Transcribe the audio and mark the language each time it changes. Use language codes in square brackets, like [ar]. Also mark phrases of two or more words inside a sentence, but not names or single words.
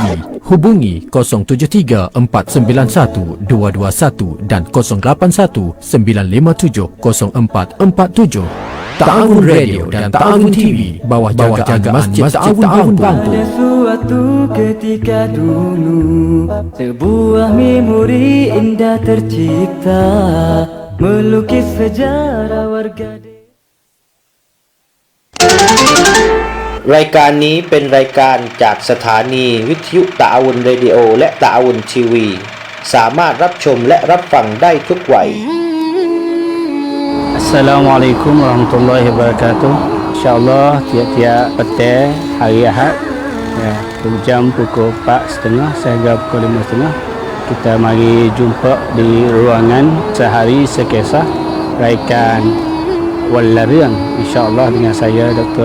[ms] Hubungi 073 491 221 dan 081 957 0447. Ta'awun Radio dan Ta'awun TV, bawah jagaan Masjid Ta'awun Bangpur. Pada suatu ketika dulu, sebuah memori indah tercipta, melukis sejarah warga. [th] รายการนี้เป็นรายการจากสถานีวิทยุตะอาวุนเรดิโอและตะอาวุนทีวีสามารถรับชมและรับฟังได้ทุกวัย [ar] السلام عليكم ورحمة الله وبركاته. [ms] InsyaAllah tiap-tiap petang hari Ahad, jam pukul 4.30 sehingga pukul 5.30, kita mari jumpa di ruangan Sehari Sekisah raikan Walarang, insyaAllah dengan saya Dr.